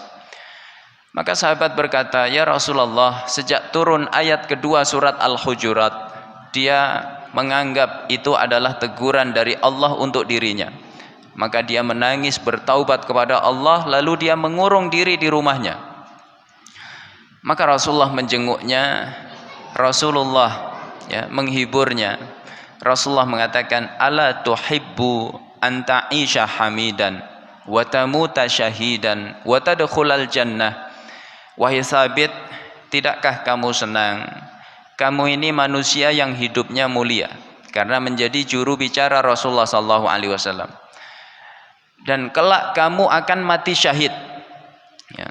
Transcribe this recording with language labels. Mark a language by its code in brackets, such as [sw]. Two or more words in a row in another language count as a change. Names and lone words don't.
[id] Maka sahabat berkata, ya Rasulullah, sejak turun ayat kedua surat Al-Hujurat, dia menganggap itu adalah teguran dari Allah untuk dirinya. maka dia menangis bertaubat kepada Allah, lalu dia mengurung diri di rumahnya. Maka Rasulullah menjenguknya, Rasulullah menghiburnya. Rasulullah mengatakan, [ar] ألا تحب أن تعيش حميدا وتموت شهيدا وتدخل الجنة. [id] Wahai Sabit, tidakkah kamu senang? Kamu ini manusia yang hidupnya mulia, karena menjadi juru bicara Rasulullah SAW. Dan kelak kamu akan mati syahid. Ya.